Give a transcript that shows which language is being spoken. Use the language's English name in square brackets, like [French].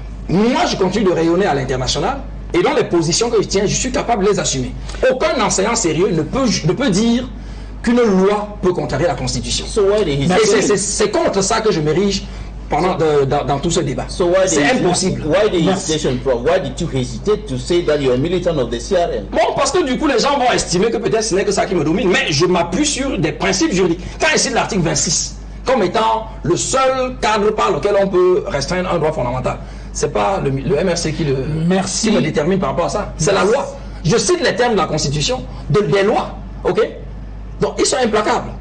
[French] Moi, je continue de rayonner à l'international, et dans les positions que je tiens, je suis capable de les assumer. Aucun enseignant sérieux ne peut dire qu'une loi peut contrarier la Constitution. C'est contre ça que je m'érige dans tout ce débat. C'est impossible. [English] Why the hesitation, Prof? Why did you hesitate to say that you are a militant of the CRM? [French] Bon, parce que du coup, les gens vont estimer que peut-être ce n'est que ça qui me domine, mais je m'appuie sur des principes juridiques. Quand je cite l'article 26 comme étant le seul cadre par lequel on peut restreindre un droit fondamental, c'est pas le MRC qui me détermine par rapport à ça. C'est la loi. Je cite les termes de la Constitution, des lois. Ok? Donc, ils sont implacables.